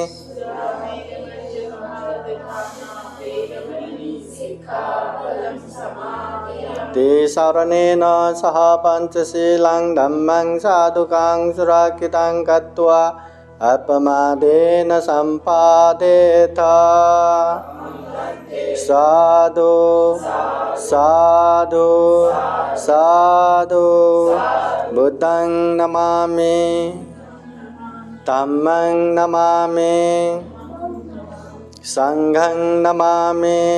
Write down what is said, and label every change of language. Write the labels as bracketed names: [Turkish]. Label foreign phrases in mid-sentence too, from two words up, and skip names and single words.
[Pali] ते शरणेन सह पञ्चशीलं धम्मं साधुकां सुरक्षितं कृत्वा अपमादेन सम्पादेत साधु साधु साधु बुद्धं नमामि धम्मं नमामि संघं नमामि